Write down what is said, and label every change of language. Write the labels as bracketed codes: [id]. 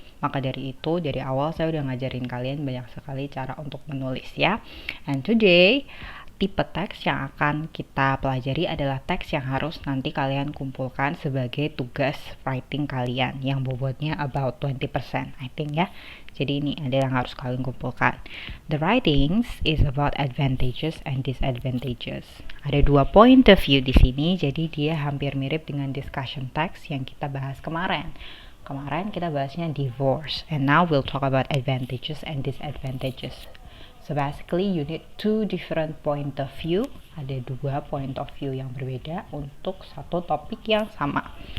[id] Maka dari itu, dari awal saya udah ngajarin kalian banyak sekali cara untuk menulis ya. And today, tipe teks yang akan kita pelajari adalah teks yang harus nanti kalian kumpulkan sebagai tugas writing kalian yang bobotnya [en] about 20% I think [id] ya. Jadi ini ada yang harus kalian kumpulkan. [en] The writings is about advantages and disadvantages. [id] Ada 2 point of view di sini, jadi dia hampir mirip dengan discussion text yang kita bahas kemarin. Kemarin kita bahasnya divorce, [en] and now we'll talk about advantages and disadvantages. So basically you need 2 different point of view. [id] Ada 2 point of view yang berbeda untuk satu topik yang sama.